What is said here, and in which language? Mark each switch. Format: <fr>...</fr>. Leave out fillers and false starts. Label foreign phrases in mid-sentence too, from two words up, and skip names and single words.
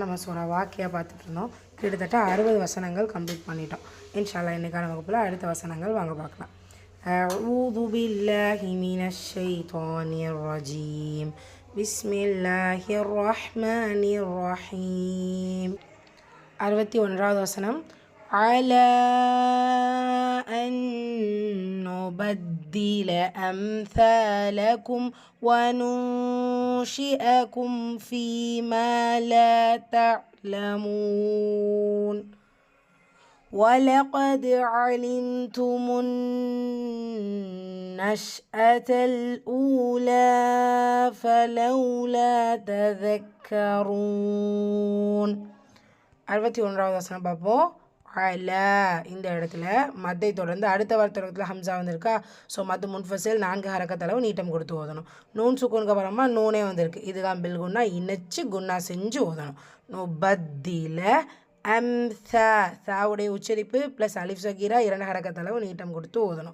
<ta>நம்ம சூரா வாக்கியா பார்த்துட்டு இருந்தோம். கிட்டத்தட்ட 60 வசனங்கள் கம்ப்ளீட் பண்ணிட்டோம்.</ta> <ar>إن شاء الله</ar> <ta>இன்னைக்கான வகுப்பில் அடுத்த வசனங்கள் வாங்க பார்க்கலாம்.</ta> <ar>أعوذ بالله من الشيطان الرجيم. بسم الله الرحمن الرحيم.</ar> <ta>61வது வசனம்.</ta> <ar>على أن نبدل أمثالكم وننشئكم فيما لا تعلمون ولقد علمتم النشأة الأولى فلولا تذكرون.</ar> <ta>61வது வசனம் பார்ப்போம். அலா இந்த இடத்துல மத்தை தொடர்ந்து அடுத்த வார்த்தை ஹம்சா வந்திருக்கா. ஸோ</ta> <ar>مد منفصل</ar> <ta>4 ஹரக்கத்தளவு நீட்டம் கொடுத்து ஓதணும். நூன் சுக்குனுக்கு அப்புறமா நூனே வந்திருக்கு. இதுதான்</ta> <ar>بالغنة</ar> <ta>இணைச்சு குன்னா செஞ்சு ஓதணும். நுபத்தில அம்சா சாவுடைய உச்சரிப்பு ப்ளஸ்</ta> <ar>ألف صغيرة</ar> <ta>2 ஹரக்கத்தளவு நீட்டம் கொடுத்து ஓதணும்.</ta>